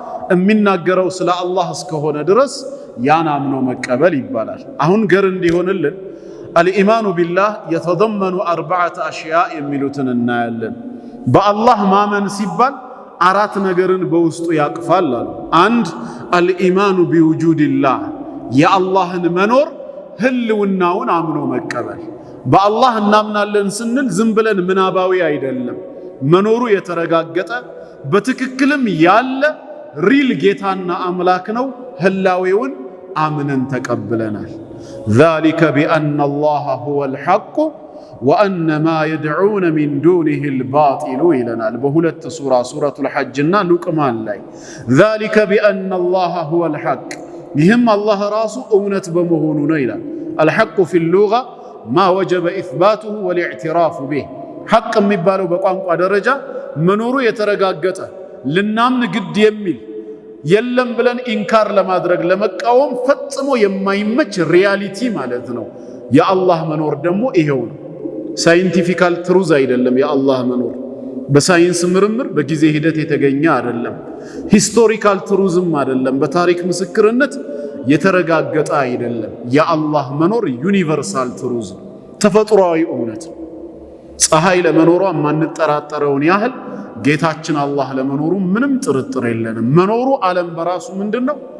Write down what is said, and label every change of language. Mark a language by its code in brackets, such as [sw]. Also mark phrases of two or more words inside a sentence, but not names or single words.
[am] የሚናገረው ስለ አላህ እስከሆነ ድረስ ያን አምኖ መቀበል ይባላል። አሁን ገር እንዲሆንልን [ar] الإيمان بالله [am] የተضمኑ [ar] أربعة أشياء [am] የሚሉትን እናያለን። በአላህ ማመን ሲባል አራት ነገርን በውስጡ ያቅፋል አሉ። አንድ [ar] الإيمان بوجود الله [am] የአላህን መኖር ህልውናውን አምኖ መቀበል። በአላህ እናምናለን ስንል ዝም ብለን ምናባዊ አይደለም፣ መኖሩ የተረጋገጠ በትክክልም ያለ ሪል ጌታና አምላክ ነው። ህላዌውን አምነን ተቀብለናል። [ar] ذلك بأن الله هو الحق وأن ما يدعون من دونه الباطل [am] ይለናል በሁለት ሱረቱል ሐጅና ሉቅማን ላይ [ar] ذلك بأن الله هو الحق [am] ይህም አላህ ራሱ እውነት በመሆኑ ነው ይላል። [ar] الحق في اللغة ما وجب إثباته والاعتراف به [am] ሐቅ የሚባለው በቋንቋ ደረጃ መኖሩ የተረጋገጠ ልናምን ግድ የሚል የለም ብለን ኢንካር ለማድረግ ለመቃወም ፈጽሞ የማይመች ሪያሊቲ ማለት ነው። የአላህ መኖር ደግሞ ይሄው ነው። [en] scientific truth [am] አይደለም። የአላህ መኖር በሳይንስ ምርምር በጊዜ ሂደት የተገኘ አይደለም። [en] historical truth [am] አይደለም። በታሪክ ምስክርነት የተረጋገጠ አይደለም። የአላህ መኖር [en] universal truth [am] ተፈጥሯዊ እውነት። ፀሐይ ለመኖሯ ማንጠራጠረውን ያህል ጌታችን አላህ ለመኖሩ ምንም ጥርጥር የለንም። መኖሩ ዓለም በራሱ ምንድነው?